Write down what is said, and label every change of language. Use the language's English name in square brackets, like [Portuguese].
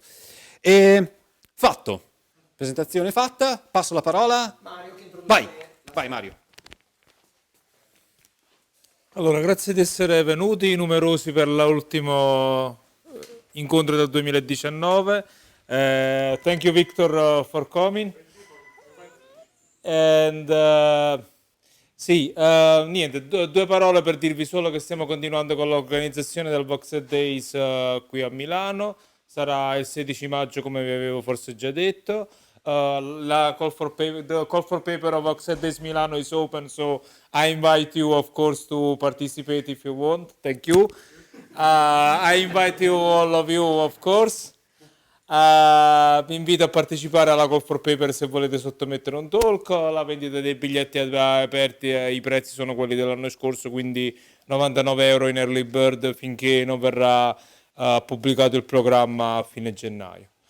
[Italian] Fatto, presentazione fatta, passo la parola. Mario, che Vai Mario. Allora, grazie di essere venuti numerosi per l'ultimo incontro del 2019. [English] Thank you Victor for coming. [Italian] Niente, due parole per dirvi solo che stiamo continuando con l'organizzazione del Voxed Days qui a Milano. Sarà il 16 maggio come vi avevo forse già detto. [English] the call for paper of Voxed Days Milano is open, so I invite you, of course, to participate if you want. Thank you. I invite you, all of you, of course. [Italian] Vi invito a partecipare alla call for paper se volete sottomettere un talk. La vendita dei biglietti aperti, i prezzi sono quelli dell'anno scorso, quindi 99 euro in early bird finché non verrà pubblicato il programma a fine gennaio.